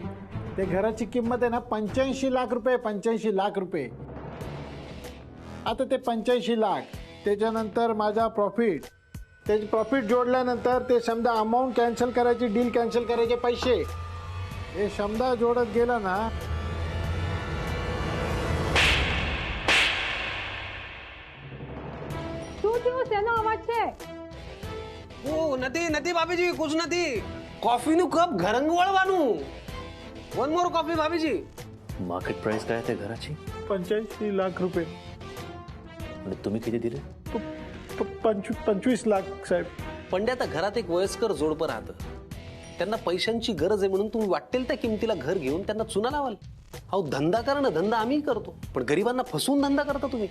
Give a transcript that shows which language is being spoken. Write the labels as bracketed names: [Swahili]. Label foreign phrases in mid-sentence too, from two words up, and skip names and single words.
[Marathi] ते घराची किंमत आहे ना 85 लाख रुपये, 85 लाख रुपये. आता ते 85 लाख त्याच्यानंतर माझा प्रॉफिट, त्याचे प्रॉफिट जोडल्यानंतर ते समजा [English] amount cancel [Marathi] करायची, [English] deal cancel [Marathi] करायचे पैसे, हे समजा जोडत गेला ना. [Gujarati] શું થયું? શેનો અવાજ છે? ઓ નથી ભાભીજી, કુછ નથી. કોફીનું કપ ઘરંગ વળવાનું. [English] one more coffee [Gujarati] ભાભીજી. [English] market price [Marathi] काय आहे घराची? 85 लाख रुपये. आणि तुम्ही किती दिले? 25 लाख साहेब. पंड्या, आता घरात एक वयस्कर जोडपं राहतं. त्यांना पैशांची गरज आहे म्हणून तुम्ही वाटेल त्या किमतीला घर घेऊन त्यांना चुना लावाल. अहो धंदा करा ना, धंदा आम्ही करतो, पण गरिबांना फसवून धंदा करता तुम्ही.